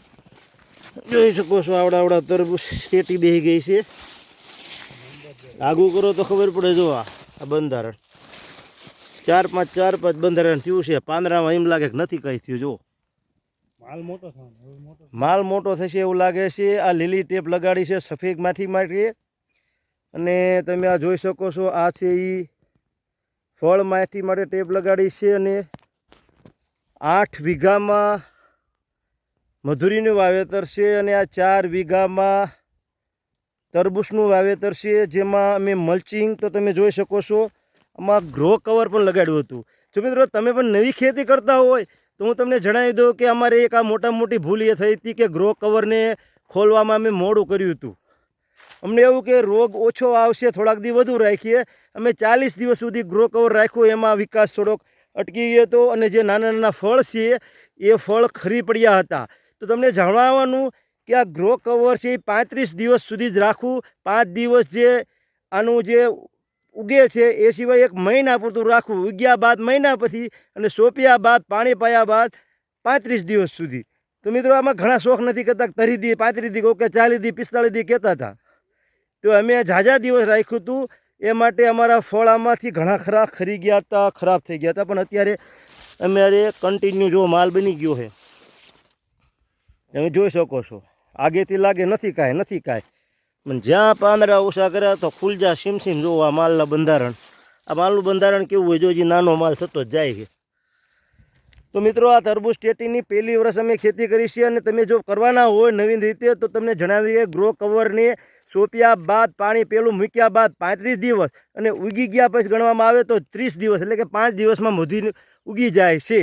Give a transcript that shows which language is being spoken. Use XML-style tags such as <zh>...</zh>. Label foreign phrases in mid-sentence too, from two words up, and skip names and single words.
<gu>જોઈ શકો છો આવડા આવડા તરબૂચ ટેટી બેહી ગઈ છે। આગુ કરો તો ખબર પડે। જો આ બંધારણ 4-5 બંધારણ થયું છે। પાંદડામાં એમ લાગે કે નથી કંઈ થયું। જો માલ મોટો થશે એવું લાગે છે। આ લીલી ટેપ લગાડી છે સફેદ માથી માટે અને તમે આ જોઈ શકો છો। આ છે ઈ ફળ માથી માટે ટેપ લગાડી છે અને 8 વીઘામાં મધુરીનું વાવેતર છે અને આ 4 વીઘામાં તરબૂચનું વાવેતર છે। જેમાં અમે મલ્ચિંગ તો તમે જોઈ શકો છો આમાં</gu> <en>grow cover</en> <gu>પણ લગાડ્યું હતું। જો મિત્રો તમે પણ નવી ખેતી કરતા હોય તો હું તમને જણાવી દઉં કે અમારે એક આ મોટા મોટી ભૂલ એ થઈ હતી કે</gu> <en>grow cover</en> <gu>ને ખોલવામાં અમે મોડું કર્યું હતું। અમને એવું કે રોગ ઓછો આવશે થોડાક દી વધુ રાખીએ। અમે 40 દિવસ સુધી</gu> <en>grow cover</en> <gu>રાખ્યું એમાં વિકાસ થોડોક અટકી ગયો હતો અને જે નાના નાના ફળ છે એ ફળ ખરી પડ્યા હતા। તો તમને જણાવવાનું કે આ</gu> <en>grow cover</en> <gu>છે 35 દિવસ સુધી જ રાખવું। 5 દિવસ જે આનું જે ઉગે છે એ સિવાય 1 મહિના પૂરતું રાખવું। ઉગ્યા બાદ મહિના પછી અને સોંપ્યા બાદ પાણી પાયા બાદ 35 દિવસ સુધી। તો મિત્રો આમાં ઘણા શોખ નથી કરતા 30 દી 35 દી કે 40 દી 45 દી કહેતા થા। તો અમે ઝાઝા દિવસ રાખ્યું હતું એ માટે અમારા ફળ આમાંથી ઘણા ખરા ખરી ગયા થા, ખરાબ થઈ ગયા થા। પણ અત્યારે અમારે કંટિન્યૂ જો માલ બની ગયો છે તમે જોઈ શકો છો। આગેથી લાગે નથી કાંઈ પણ જ્યાં પાંદડા ઓછા કર્યા તો ફૂલજા સીમ જો આ માલના બંધારણ આ માલનું બંધારણ કેવું હોય જો જે નાનો માલ થતો જ જાય છે। તો મિત્રો આ તરબૂચ ટેટીની પહેલી વર્ષ અમે ખેતી કરી છે અને તમે જો કરવાના હોય નવીન રીતે તો તમને જણાવીએ ગ્રો કવરને સોંપ્યા બાદ પાણી પેલું મૂક્યા બાદ 35 દિવસ અને ઉગી ગયા પછી ગણવામાં આવે તો 30 દિવસ એટલે કે 5 દિવસમાં મધુરી ઉગી જાય છે।</gu>